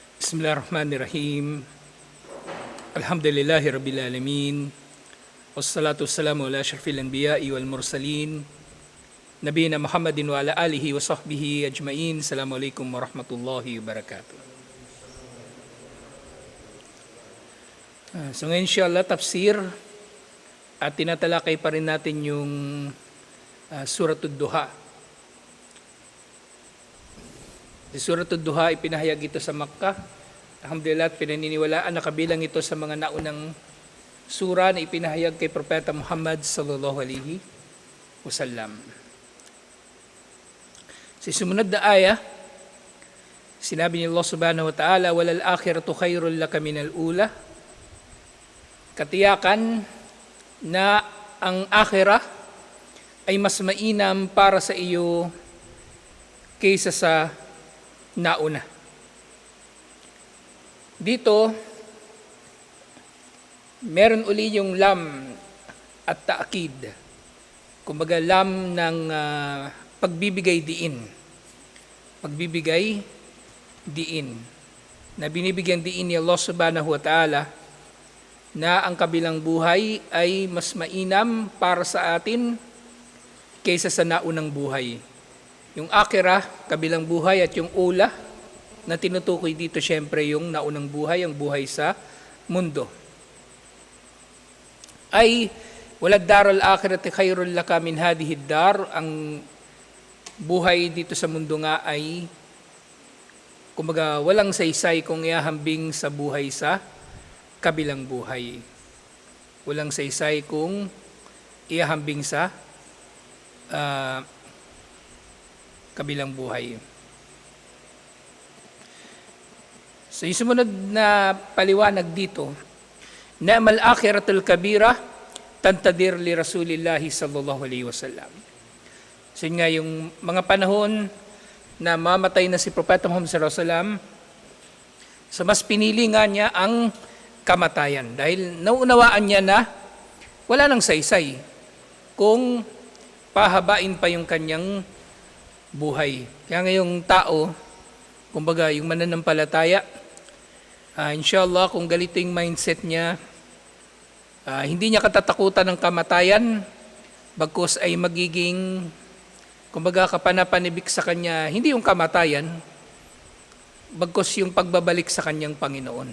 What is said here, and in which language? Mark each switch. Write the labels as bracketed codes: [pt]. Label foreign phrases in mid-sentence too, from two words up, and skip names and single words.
[ar] بسم الله الرحمن الرحيم. الحمد لله رب العالمين. والصلاة والسلام على أشرف الأنبياء والمرسلين. نبينا محمد وعلى آله وصحبه أجمعين. السلام عليكم ورحمة الله وبركاته. [tl] So ngayon inshallah tafsir at tinatalakay pa rin natin yung Suratul Duha. Si Suratul Duha ipinahayag ito sa Makkah. Alhamdulillah, pinaniniwalaan na kabilang ito sa mga naunang sura na ipinahayag kay Propeta Muhammad [ar] صلى الله عليه وسلم. [tl] Sa sumunod na aya, sinabi ni Allah [ar] سبحانه وتعالى, "وللآخرة خير لك من الأولى." [tl] Katiyakan na ang akhirah ay mas mainam para sa iyo kaysa sa nauna. Dito, meron uli yung lam at taakid. Kumbaga lam ng pagbibigay diin. Pagbibigay diin. Na binibigyan diin ni Allah [ar] سبحانه وتعالى [tl] na ang kabilang buhay ay mas mainam para sa atin kaysa sa naunang buhay. Yung akhirah, kabilang buhay, at yung ula na tinutukoy dito syempre yung naunang buhay, ang buhay sa mundo. [ar] Ay وللدار الآخرة خير لك من هذه الدار. [tl] Ang buhay dito sa mundo nga ay kumbaga walang saysay kung ihahambing sa buhay sa kabilang buhay. Walang saysay kung ihahambing sa kabilang buhay. So yung sumunod na paliwanag dito, [ar] نعم الآخرة الكبيرة تنتظر لرسول الله صلى الله عليه وسلم. [tl] So yun nga yung mga panahon na mamatay na si Propeta Muhammad [ar] صلى الله عليه وسلم, [tl] so mas pinili nga niya ang kamatayan dahil nauunawaan niya na wala nang saysay kung pahabain pa yung kanyang buhay. Kaya ngayong tao, kumbaga yung mananampalataya, inshallah kung ganito yung mindset niya, hindi niya katatakutan ng kamatayan, bagkus ay magiging, kumbaga kapanapanibik sa kanya, hindi yung kamatayan, bagkus yung pagbabalik sa kanyang Panginoon.